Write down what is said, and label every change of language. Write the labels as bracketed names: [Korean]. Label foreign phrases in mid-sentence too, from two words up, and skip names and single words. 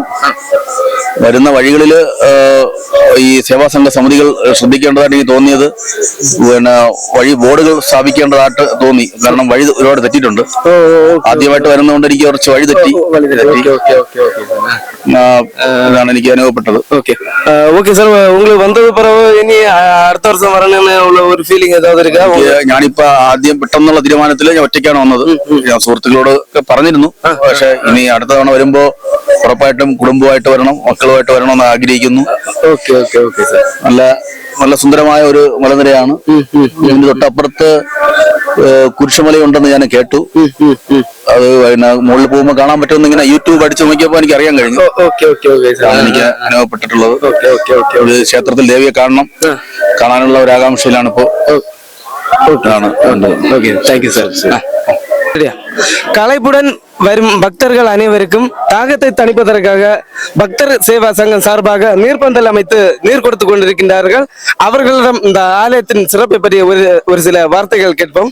[Malayalam] വരുന്ന വഴികളില് ഈ സേവാസംഘ സമിതികൾ ശ്രദ്ധിക്കേണ്ടതായിട്ട് എനിക്ക് തോന്നിയത് പിന്നെ വഴി ബോർഡുകൾ സ്ഥാപിക്കേണ്ടതായിട്ട് തോന്നി. കാരണം വഴി ഒരുപാട് തെറ്റിയിട്ടുണ്ട്. ആദ്യമായിട്ട് വരുന്നതുകൊണ്ട് എനിക്ക് കുറച്ച് വഴി തെറ്റി ഇതാണ് എനിക്ക് അനുഭവപ്പെട്ടത്. [Tamil] ஓகே சார், உங்களுக்கு வந்தது பிறகு இனி அடுத்த வருஷம் வரணும்னு உள்ள ஒரு ஃபீலிங் ஏதாவது இருக்கா? [Malayalam] ഞാനിപ്പോ ആദ്യം പെട്ടെന്നുള്ള തീരുമാനത്തിൽ ഞാൻ ഒറ്റയ്ക്കാണ് വന്നത്. ഞാൻ സുഹൃത്തുക്കളോട് ഒക്കെ പറഞ്ഞിരുന്നു. പക്ഷെ ഇനി അടുത്ത തവണ വരുമ്പോ ഉറപ്പായിട്ടും കുടുംബമായിട്ട് വരണം, മക്കളുമായിട്ട് വരണം എന്ന് ആഗ്രഹിക്കുന്നു. നല്ല നല്ല സുന്ദരമായ ഒരു മലനിരയാണ്. ഇതിന് തൊട്ടപ്പുറത്ത് കുരിശുമലയുണ്ടെന്ന് ഞാൻ കേട്ടു. അത് പിന്നെ മുകളിൽ പോകുമ്പോൾ കാണാൻ പറ്റുമെന്ന് ഇങ്ങനെ യൂട്യൂബ് അടിച്ചു നോക്കിയപ്പോ എനിക്ക് അറിയാൻ കഴിഞ്ഞു. എനിക്ക് അനുഭവപ്പെട്ടിട്ടുള്ളത് ഒരു ക്ഷേത്രത്തിൽ ദേവിയെ കാണാനുള്ള ഒരു ആകാംക്ഷയിലാണ് ഇപ്പോ. [Tamil] களைப்புடன் வரும் பக்தர்கள் அனைவருக்கும் தாகத்தை தணிப்பதற்காக பக்தர் சேவா சங்கம் சார்பாக நீர்பந்தல் அமைத்து நீர் கொடுத்து கொண்டிருக்கின்றார்கள். அவர்களிடம் இந்த ஆலயத்தின் சிறப்பை பற்றிய ஒரு சில வார்த்தைகள் கேட்போம்.